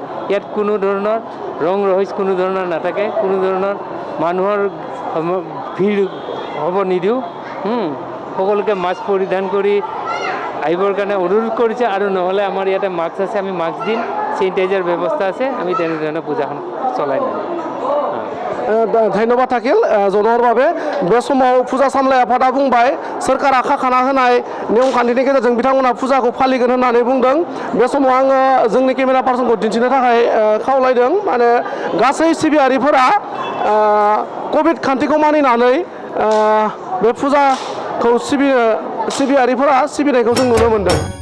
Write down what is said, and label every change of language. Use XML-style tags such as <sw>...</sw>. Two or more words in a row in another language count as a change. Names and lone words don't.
<as>ইয়াত কোনো ধৰণৰ ৰং ৰহইচ কোনো ধৰণৰ নাথাকে, কোনো ধৰণৰ মানুহৰ ভিৰ হ'ব নিদিওঁ। সকলোকে মাস্ক পৰিধান কৰি আহিবৰ কাৰণে অনুৰোধ কৰিছে, আৰু নহ'লে আমাৰ ইয়াতে মাস্ক আছে, আমি মাস্ক দিম, চেনিটাইজাৰ ব্যৱস্থা আছে, আমি তেনেধৰণে পূজাখন চলাই নিম। ধন্যবাদ থাকিল জনোৱাৰ বাবে।</as> <brx>बे समाव फुजा सामलाय आफादा बुंबाय सोरखारा खाखाना होनाय नियम खान्थिनि गेजेरजों बिथांमोना फुजाखौ फालिगोन होननानै बुंदों। बे समाव आङो जोंनि केमेरा पार्सनखौ दिन्थिनो थाखाय खावलायदों। माने गासै सिबियारिफोरा कभिड खान्थिखौ मानिनानै बे फुजाखौ सिबियारिफोरा सिबिनायखौ जों नुनो मोन्दों।</brx>